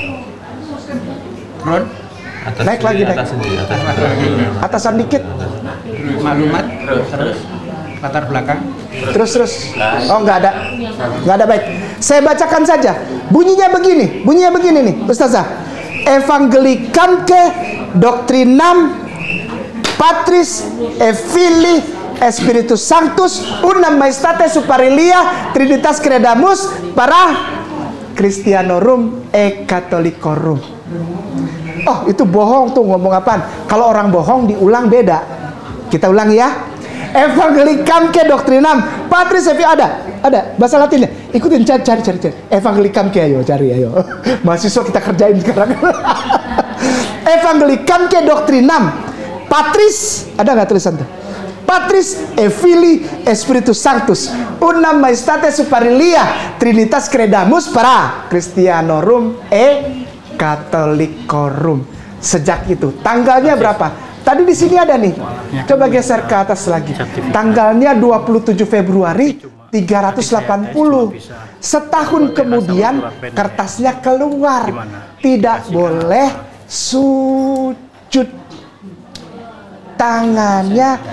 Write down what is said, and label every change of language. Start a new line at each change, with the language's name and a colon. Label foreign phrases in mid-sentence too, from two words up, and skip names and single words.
Indonesian: Ron? Naik lagi, naik. Atasan dikit. Maklumat. Terus. Latar belakang. Terus. Oh, nggak ada, baik. Saya bacakan saja. Bunyinya begini nih, Ustazah.
Latin: Evangelicamque doctrinam Patris Filii Spiritus Sanctus unam maestate superilia Trinitas credamus para Christianorum e Catholicorum.
Indonesian: Oh, itu bohong tuh, ngomong apaan? Kalau orang bohong diulang beda. Kita ulang ya.
Latin: Evangelicamque doctrinam Patris Filii,
Indonesian: ada bahasa Latinnya. Ikutin, cari. Evangelicamque, ayo cari, ayo. Mahasiswa kita kerjain sekarang.
Latin: Evangelicamque doctrinam Patris,
Indonesian: ada nggak tulisan tuh?
Latin: Patris Filii Spiritus Sanctus unam maestate superilia Trinitas credamus para Christianorum e Catholicorum.
Indonesian: Sejak itu, tanggalnya berapa? Tadi di sini ada nih. Coba geser ke atas lagi. Tanggalnya 27 Februari 380. Setahun kemudian kertasnya keluar. Tidak boleh sujud. Tangannya dilipat.